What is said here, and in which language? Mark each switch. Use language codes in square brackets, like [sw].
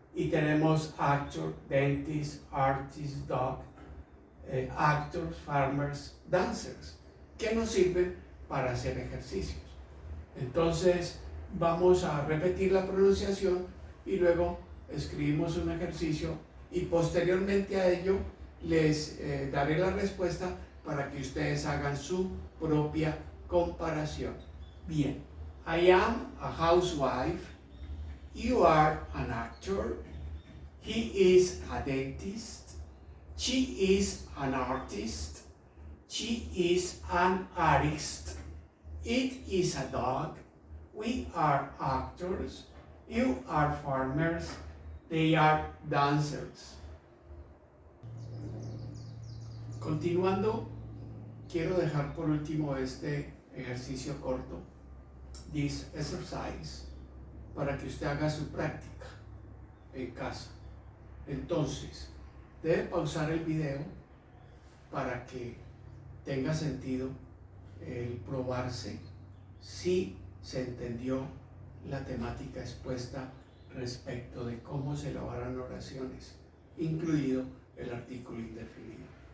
[es] Y tenemos [en] actor, dentist, artist, dog, actors, farmers, dancers, [es] que nos sirven para hacer ejercicios. Entonces vamos a repetir la pronunciación y luego escribimos un ejercicio y posteriormente a ello les daré la respuesta para que ustedes hagan su propia comparación. [en] Bien, I am a housewife, you are an actor, he is a dentist, she is an artist, she is an artist, it is a dog, we are actors, you are farmers, they are dancers. [es] Continuando, quiero dejar por último este ejercicio corto, [en] this exercise, [es] para que usted haga su práctica en casa. Entonces, debe pausar el video para que tenga sentido el probarse si se entendió la temática expuesta respecto de cómo se elaboran oraciones, incluido el artículo indefinido.